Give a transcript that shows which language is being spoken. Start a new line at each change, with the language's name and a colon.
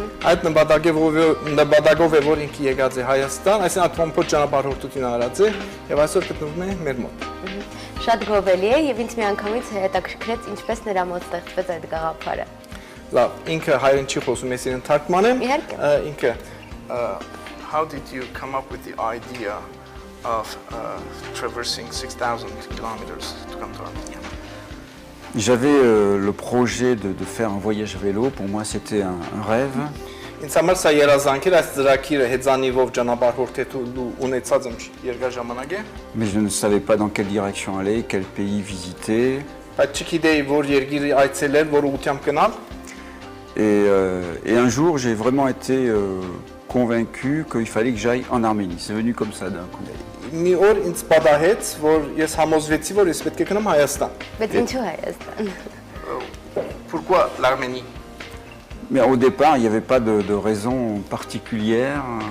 Armenian: Այդ նպատակով է, որ ինքը եկած է Հայաստան, այսինքն ատոմփոտ ճանապարհորդություն արած է եւ այսօր գտնվում է մեր մոտ։ Շատ գովելի է եւ ինձ միանգամից հետաքրքրեց ինչպես նրա մոտ ստեղծվեց այդ գաղափարը։ Լավ, ինքը հայերեն չի խոսում, ես իրեն թարգմանեմ։ Իհարկե։
English: Ինքը How did you come up with the idea of traversing 6000 kilometers to come to Armenia?
French: J'avais le projet de faire un voyage vélo, pour moi c'était un rêve.
Armenian: Ինձ համար սա երազանք էր, այս ծրագիրը հեծանիվով ճանապարհորդելու ունեցած եմ երկար ժամանակ է։
French: Mais je ne savais pas dans quelle direction aller, quel pays visiter.
Armenian: Բայց չգիտեի որ երկիրը այցելել, որ ուղղությամբ գնալ։
French: Et un jour j'ai vraiment été convaincu qu'il fallait que j'aille en Arménie. C'est venu comme ça d'un coup.
Armenian: Մի օր ինձ պատահեց, որ ես համոզվեցի, որ ես պետք է գնամ Հայաստան։ Բայց ինչու Հայաստան։
French: Pourquoi l'Arménie? Mais au départ, il n'y avait pas de raison particulière.